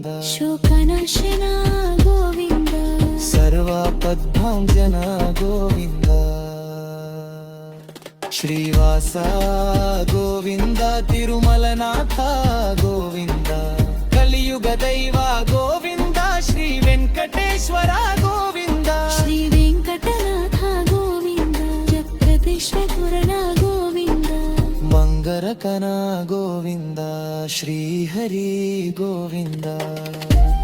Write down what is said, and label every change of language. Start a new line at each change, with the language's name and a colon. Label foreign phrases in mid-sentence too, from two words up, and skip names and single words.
Kannada: ಶೋಕನಾಶನ ಗೋವಿಂದ ಸರ್ವ ಪದ್ಮಾಂಜನ ಗೋವಿಂದ ಶ್ರೀವಾಸ ಗೋವಿಂದ ತಿರುಮಲನಾಥ ಗೋವಿಂದ ಕಲಿಯುಗ ದೈವ ಗೋವಿಂದ ಶ್ರೀ వెంకటేశ్వర గోవింద
Telugu: శ్రీ వెంకటనాథ గోవింద జగదీశ్వర గోవింద మంగరకన గోవింద శ్రీహరి గోవింద